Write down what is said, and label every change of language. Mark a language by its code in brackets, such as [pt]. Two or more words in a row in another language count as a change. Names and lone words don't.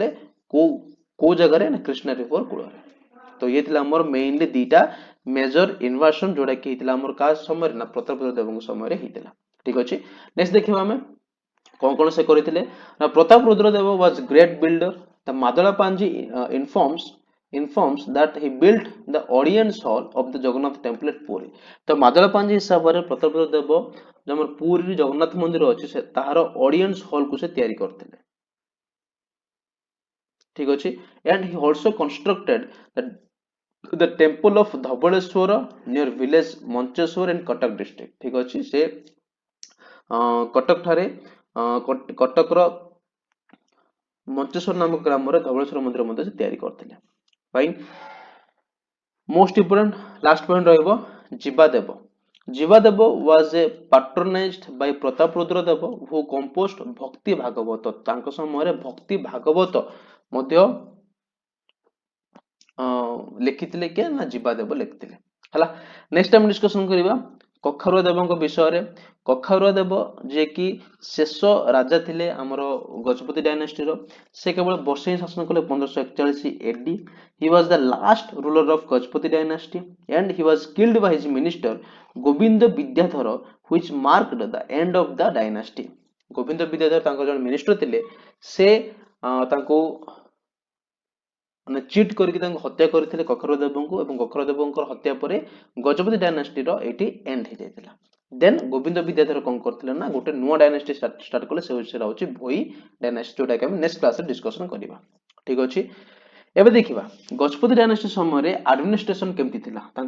[or] କୋଉ ଜାଗାରେ? ନା କ୍ରିଷ୍ଣା ରିଭର କୂଳରେ। ତ ଇଏ ଥିଲା ଆମର ମେନଲି ଦିଟା ମେଜର ଇନଭାସନ, ଯୋଉଟା କି ହେଇଥିଲା ଆମର କାହା ସମୟରେ? ନା ପ୍ରତାପରୁଦ୍ର ଦେବଙ୍କ ସମୟରେ ହେଇଥିଲା। ଠିକ ଅଛି। ନେକ୍ସଟ ଦେଖିବା ଆମେ କଣ କଣ ସେ କରିଥିଲେ। [en] ନା ପ୍ରତାପରୁଦ୍ର ଦେବ was great builder. ଦ ମାଦଳାପାଞ୍ଜି informs that he built the audience hall of the ଜଗନ୍ନାଥ ଟେମ୍ପଲ at ପୁରୀ। [or] ତ ମାଦଳାପାଞ୍ଜି ହିସାବରେ ପ୍ରତାପରୁଦ୍ର ଦେବ ଯୋଉ ଆମର ପୁରୀରେ ଜଗନ୍ନାଥ ମନ୍ଦିର ଅଛି, ସେ ତାହାର ଅଡିଏନ୍ସ ହଲ କୁ ସେ ତିଆରି କରିଥିଲେ। ଠିକ ଅଛି। [en] and he also constructed the temple of ଧବଳେଶ୍ୱର near village ମଞ୍ଚେଶ୍ୱର in କଟକ district। [or] ଠିକ ଅଛି। ସେ କଟକ ଠାରେ କଟକର ମଞ୍ଚେଶ୍ୱର ନାମକ ଗ୍ରାମରେ ଧବଳେଶ୍ୱର ମନ୍ଦିର ମଧ୍ୟ ସେ ତିଆରି କରିଥିଲେ। ଫାଇନ। [en] most important last point ରହିବ ଜୀବାଦେବ। ଜୀବାଦେବ was a patronized by ପ୍ରତାପରୁଦ୍ର ଦେବ who composed ଭକ୍ତି ଭାଗବତ। [or] ତାଙ୍କ ସମୟରେ ଭକ୍ତି ଭାଗବତ ମଧ୍ୟ ଲେଖିଥିଲେ କିଏ? ନା ଜୀବାଦେବ ଲେଖିଥିଲେ। ହେଲା। ନେକ୍ସଟ ଆମେ ଡିସ୍କସନ କରିବା କଖାରୁଆ ଦେବଙ୍କ ବିଷୟରେ କଖାରୁଆ ଦେବ ଯିଏ କି ଶେଷ ରାଜା ଥିଲେ ଆମର ଗଜପତି ଡାଇନାଷ୍ଟିର ସେ କେବଳ ବର୍ଷେ ହିଁ ଶାସନ କଲେ 1541 AD [en] he was the last ruler of Gajpati dynasty and he was killed by his minister ଗୋବିନ୍ଦ ବିଦ୍ୟାଧର which marked the end of the dynasty [or] ଗୋବିନ୍ଦ ବିଦ୍ୟାଧର ତାଙ୍କର ଜଣେ ମିନିଷ୍ଟର ଥିଲେ ସେ ତାଙ୍କୁ ମାନେ ଚିଟ୍ କରିକି ତାଙ୍କୁ ହତ୍ୟା କରିଥିଲେ କଖାରୁଆ ଦେବଙ୍କୁ ଏବଂ କଖାରୁଆ ଦେବଙ୍କର ହତ୍ୟା ପରେ ଗଜପତି ଡାଇନାଷ୍ଟିର ଏଇଠି ଏଣ୍ଡ ହେଇଯାଇଥିଲା ଦେନ୍ ଗୋବିନ୍ଦ ବିଦ୍ୟାଧର କଣ କରିଥିଲେ ନା ଗୋଟେ ନୂଆ [en] dynasty start [or] କଲେ ସେଟା ହଉଛି ଭୋଇ ଡାଇନାଷ୍ଟି ଯୋଉଟାକି ଆମେ [en] next classରେ [or] ଡିସ୍କସନ କରିବା ଠିକ ଅଛି ଏବେ ଦେଖିବା ଗଜପତି ଡାଇନାଷ୍ଟି ସମୟରେ ଆଡମିନିଷ୍ଟ୍ରେସନ କେମିତି ଥିଲା ତାଙ୍କ